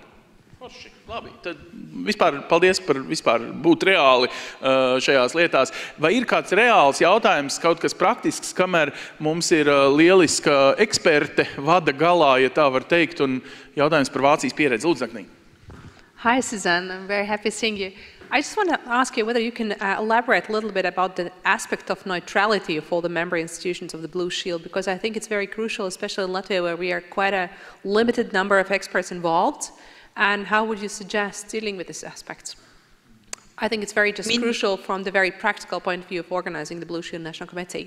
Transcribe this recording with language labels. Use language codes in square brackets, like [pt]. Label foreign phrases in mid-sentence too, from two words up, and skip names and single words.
[lv] Labi, tad vispār paldies par vispār būt reāli šajās lietās. Vai ir kāds reāls jautājums, kaut kas praktisks, kamēr mums ir lieliska eksperte vada galā, ja tā var teikt, un jautājums par Vācijas pieredzi. Lūdzu, Zaknī. [en] Hi, Suzanne. I'm very happy seeing you. I just want to ask you whether you can elaborate a little bit about the aspect of neutrality of all the member institutions of the Blue Shield, because I think it's very crucial, especially in Latvia, where we are quite a limited number of experts involved. And how would you suggest dealing with this aspect? I think it's very crucial from the very practical point of view of organizing the Blue Shield National Committee.